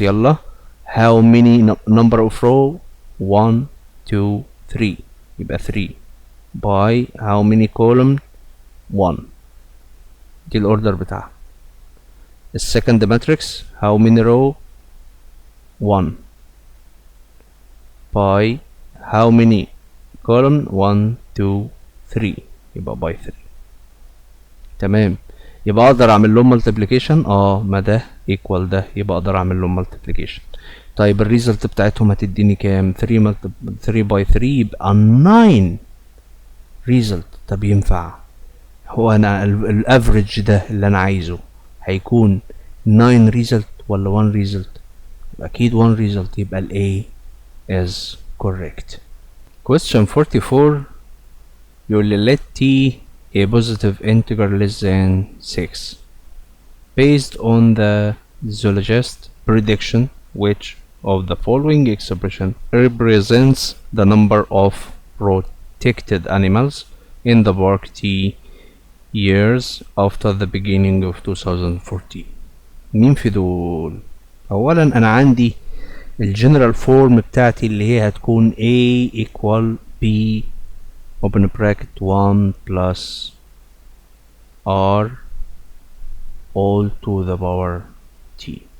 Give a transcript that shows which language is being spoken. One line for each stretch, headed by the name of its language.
Arabic: يلا
English: how many number of row 1 2 3
Arabic: يبقى 3
English: by how many column 1
Arabic: دي الاوردر بتاعها. السكند ماتريكس
English: how many row 1 by how many column 1 2 3
Arabic: يبقى
English: by 3.
Arabic: تمام، يبقى اقدر اعمل لهم ملتبليكيشن. ما ده ايكوال ده، يبقى اقدر اعمل لهم ملتبليكيشن. طيب الريزلت بتاعتهم هتديني كام؟ 3 باي 3 يبقى 9 ريزلت. طب ينفع؟ هو انا الافريج ده اللي انا عايزه هيكون 9 ريزلت ولا 1 ريزلت؟ اكيد 1 ريزلت، يبقى ال
English: A is correct. question 44
Arabic: يقول لي
English: let t a positive integer less than 6 based on the zoologist prediction which of the following expression represents the number of protected animals in the park t years after the beginning of 2014.
Arabic: مين في دول؟ اولا انا عندي الجنرال فورم بتاعتي اللي هي هتكون
English: A equal B open bracket 1 plus R all to the power T.